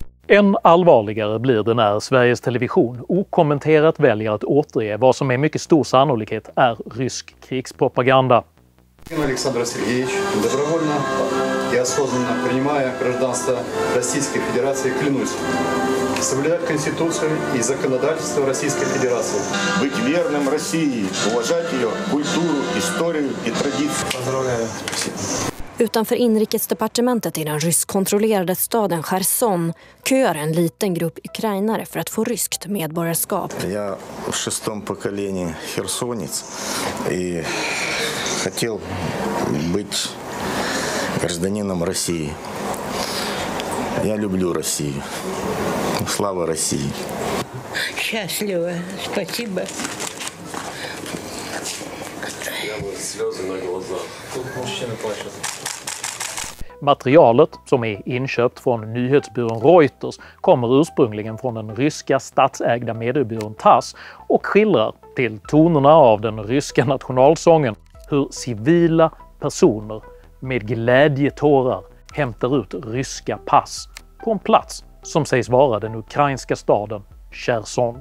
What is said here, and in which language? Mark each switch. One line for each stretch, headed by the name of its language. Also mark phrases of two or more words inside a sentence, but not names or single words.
Swedish: Än allvarligare blir det när Sveriges Television okommenterat väljer att återge vad som med mycket stor sannolikhet är rysk krigspropaganda.
Russian: Александр Сергеевич, добровольно и осознанно принимая гражданство Российской Федерации, клянусь соблюдать Конституцию и законодательство Российской Федерации. Быть верным России, уважать ее культуру, историю и традиции. Поздравляю.
Swedish: Utanför inrikesdepartementet i den ryskkontrollerade staden Cherson köar en liten grupp ukrainare för att få ryskt medborgarskap.
Russian: Jag в шестом поколении херсонец и хотел быть гражданином России. Я люблю Россию. Слава России. Счастливо. Спасибо. Слезы на глазах. Тут мужчина плачет.
Swedish: Materialet, som är inköpt från nyhetsbyrån Reuters, kommer ursprungligen från den ryska statsägda mediebyrån TASS och skildrar, till tonerna av den ryska nationalsången, hur civila personer med glädjetårar hämtar ut ryska pass på en plats som sägs vara den ukrainska staden Cherson.